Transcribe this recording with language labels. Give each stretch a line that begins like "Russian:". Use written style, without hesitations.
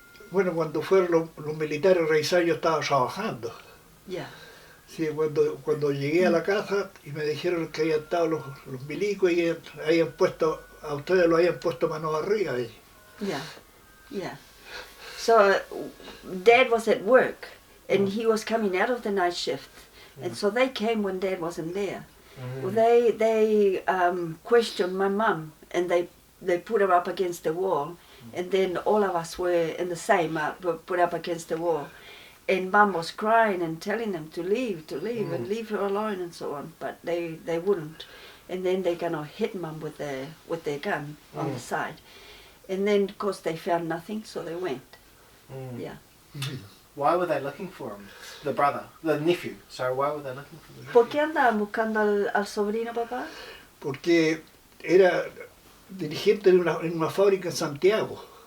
Spanish: Bueno, cuando fueron los militares a revisar, yo estaba trabajando. Sí, cuando llegué a la casa y me dijeron que habían estado los milicos y habían puesto, a ustedes lo habían puesto manos arriba.
English: So Dad was at work and he was coming out of the night shift, and so they came when Dad wasn't there. Well, they questioned my mom, and they put her up against the wall, and then all of us were in the same, put up against the wall. And Mom was crying and telling them to leave and leave her alone and so on, but they wouldn't. And then they kind of hit Mom with their gun on the side. And then, of course, they found nothing, so they went. Why were they looking for him? The nephew. Sorry, why were they looking for him?
Spanish: ¿Por qué andaban buscando al sobrino, papá? Porque era dirigente en una fábrica en Santiago.